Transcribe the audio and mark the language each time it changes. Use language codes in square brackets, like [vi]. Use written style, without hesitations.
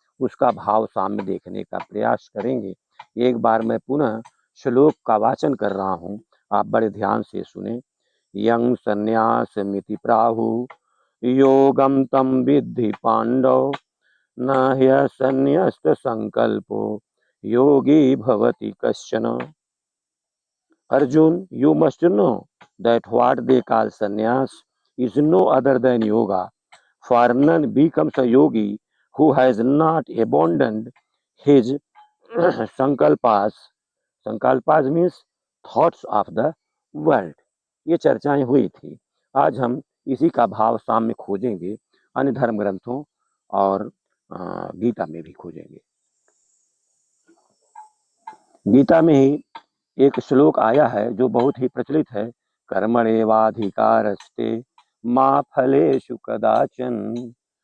[hi] उसका भाव सामने देखने का प्रयास करेंगे। एक बार मैं पुनः श्लोक का वाचन कर रहा हूँ, आप बड़े ध्यान से सुने। [sa] यं संन्यास मिति प्राहु योगम तम विद्धि पांडव न ह्यसन्न्यस्त संकल्पो योगी भवति कश्चन। [en] Arjun, you must know that what they call sannyas is no other than yoga. For none becomes a yogi who has not abandoned his sankalpas. Sankalpas means thoughts of the world. [hi] ये चर्चाएं हुई थी। आज हम इसी का भाव सामने खोजेंगे, अन्य धर्म ग्रंथों और गीता में भी खोजेंगे। गीता में ही एक श्लोक आया है जो बहुत ही प्रचलित है, [sa] कर्मण्येवाधिकारस्ते मा फलेषु कदाचन।